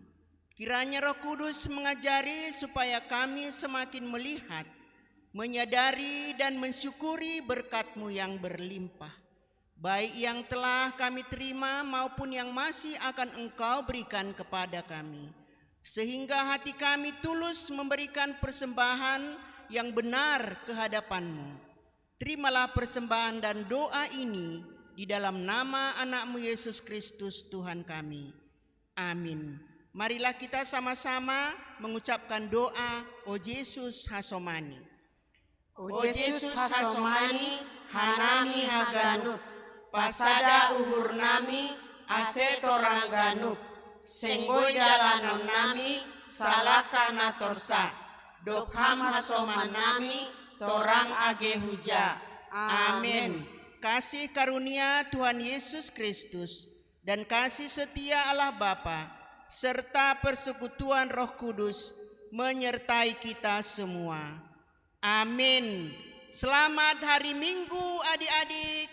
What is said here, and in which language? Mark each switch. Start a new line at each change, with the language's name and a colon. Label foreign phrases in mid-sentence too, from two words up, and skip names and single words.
Indonesian: Kiranya Roh Kudus mengajari supaya kami semakin melihat, menyadari dan mensyukuri berkat-Mu yang berlimpah, baik yang telah kami terima maupun yang masih akan Engkau berikan kepada kami, sehingga hati kami tulus memberikan persembahan yang benar ke hadapan-Mu. Terimalah persembahan dan doa ini di dalam nama anak-Mu Yesus Kristus Tuhan kami. Amin. Marilah kita sama-sama mengucapkan doa O Yesus Hasomani.
Batak Simalungun: O Yesus Hasomani, hanami haganut, pasada uhur nami, ase torang ganut, senggoi dalanon nami, salaka natorsa, dopham hasoman nami, torang age huja.
Indonesian: Amin. Kasih karunia Tuhan Yesus Kristus dan kasih setia Allah Bapa serta persekutuan Roh Kudus menyertai kita semua. Amin. Selamat hari Minggu adik-adik.